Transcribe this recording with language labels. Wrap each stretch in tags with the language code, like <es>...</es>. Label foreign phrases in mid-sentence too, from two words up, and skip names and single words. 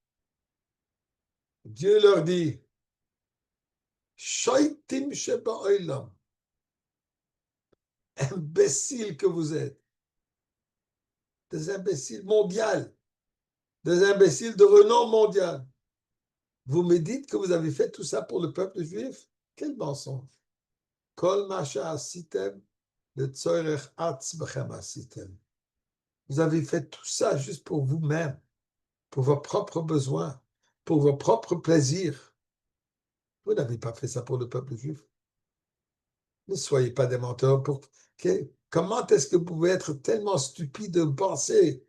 <fr>Dieu leur dit,</fr> <he>שוטים שבעולם.</he> <fr>Imbéciles que vous êtes. Des imbéciles mondiaux. Des imbéciles de renom mondial. Vous me dites que vous avez fait tout ça pour le peuple juif? Quel mensonge!</fr> <he>כל מה שעשיתם, לצורך עצמכם עשיתם.</he> <fr>Vous avez fait tout ça juste pour vous-même, pour vos propres besoins, pour vos propres plaisirs. Vous n'avez pas fait ça pour le peuple juif. Ne soyez pas des menteurs. Comment est-ce que vous pouvez être tellement stupide de penser?</fr>